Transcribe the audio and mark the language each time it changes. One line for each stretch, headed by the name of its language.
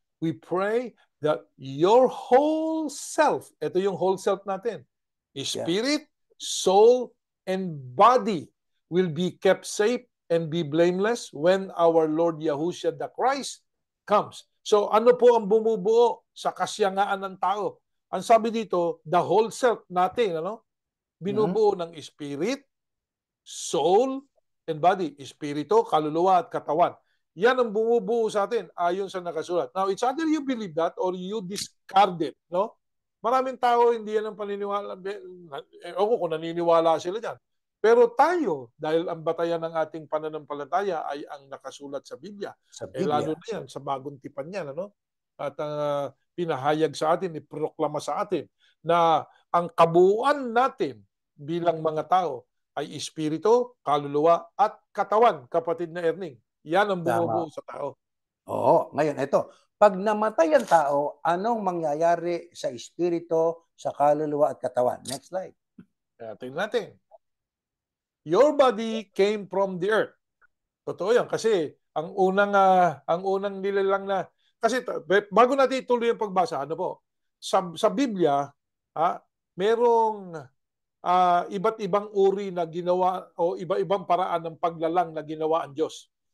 English: We pray that your whole self,
Filipino: ito yung whole self natin,
English: spirit, soul, and body will be kept safe and be blameless when our Lord Yahushua the Christ comes.
Filipino: So ano po ang bumubuo sa kasyangaan ng tao? ang sabi dito, the whole self natin, ano? Mhm. Binubuo ng spirit, soul, and body. Espiritu, kaluluwa, at katawan. Yan ang bumubuo sa atin ayon sa nakasulat.
English: Now, it's either you believe that or you discard it.
Filipino: No? Maraming tao hindi yan ang paniniwala. Ewan ko kung naniniwala sila dyan. Pero tayo, dahil ang batayan ng ating pananampalataya ay ang nakasulat sa Biblia, Sa lalo Biblia. na yan, sa bagong tipan yan, ano? At pinahayag sa atin, iproklama sa atin na ang kabuuan natin bilang mga tao ay espiritu, kaluluwa, at katawan, kapatid na Erning. Yan ang Tama. bumubuo sa tao. Oo. Ngayon, ito. Pag namatay ang tao, anong mangyayari sa espiritu, sa kaluluwa at katawan?
English: Next slide.
Filipino: Kaya tingnan natin.
English: Your body came from the earth.
Filipino: Totoo yan kasi ang unang nilalang na kasi bago natin ituloy ang pagbasa, ano po? Sa Biblia, merong iba't ibang uri na ginawa o iba-ibang paraan ng paglalang na ginawa ang Diyos.